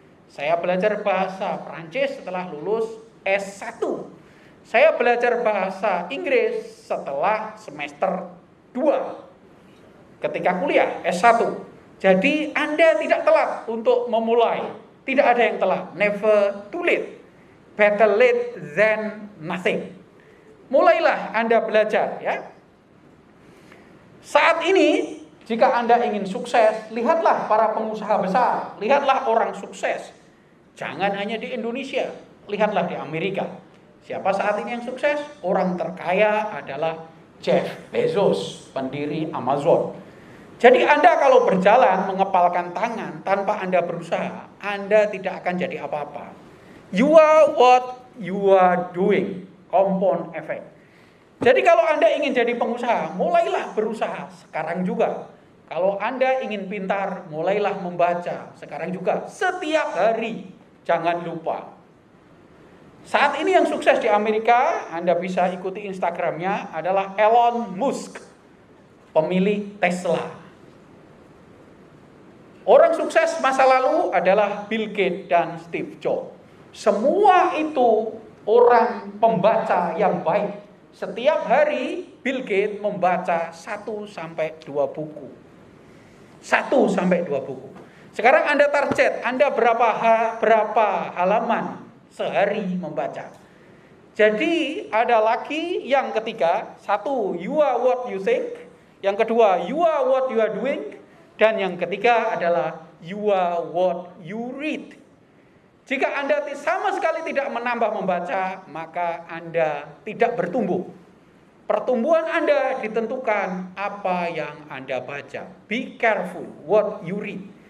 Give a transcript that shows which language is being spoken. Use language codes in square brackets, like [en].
[id] Saya belajar bahasa Prancis setelah lulus S1. Saya belajar bahasa Inggris setelah semester 2 ketika kuliah S1. Jadi Anda tidak telat untuk memulai. Tidak ada yang telat. Never too late. [en] Better late than nothing. [id] Mulailah Anda belajar, ya. Saat ini jika Anda ingin sukses, lihatlah para pengusaha besar, lihatlah orang sukses. Jangan hanya di Indonesia, lihatlah di Amerika. Siapa saat ini yang sukses? Orang terkaya adalah Jeff Bezos, pendiri Amazon. Jadi Anda kalau berjalan mengepalkan tangan tanpa Anda berusaha, Anda tidak akan jadi apa-apa. [en] You are what you are doing. Compound effect. [id] Jadi kalau Anda ingin jadi pengusaha, mulailah berusaha sekarang juga. Kalau Anda ingin pintar, mulailah membaca sekarang juga. Setiap hari, jangan lupa. Saat ini yang sukses di Amerika, Anda bisa ikuti Instagramnya, adalah Elon Musk, pemilik Tesla. Orang sukses masa lalu adalah Bill Gates dan Steve Jobs. Semua itu orang pembaca yang baik. Setiap hari Bill Gates membaca 1-2 buku. 1-2 buku. Sekarang Anda target, Anda berapa halaman sehari membaca. Jadi ada lagi yang ketiga, 1, you are what you think. [en] Yang kedua, you are what you are doing. Dan yang ketiga adalah you are what you read. [id] Jika Anda sama sekali tidak menambah membaca, maka Anda tidak bertumbuh. Pertumbuhan Anda ditentukan apa yang Anda baca. [en] Be careful what you read.